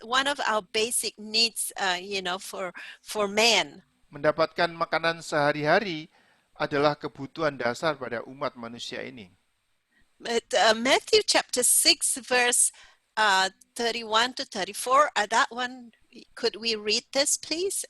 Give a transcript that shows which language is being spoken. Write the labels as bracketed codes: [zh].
[en] One of our basic needs, for man. [id] Mendapatkan makanan sehari-hari adalah kebutuhan dasar pada umat manusia ini. [en] But Matthew chapter 6 verse 31 to 34, that one, could we read this please?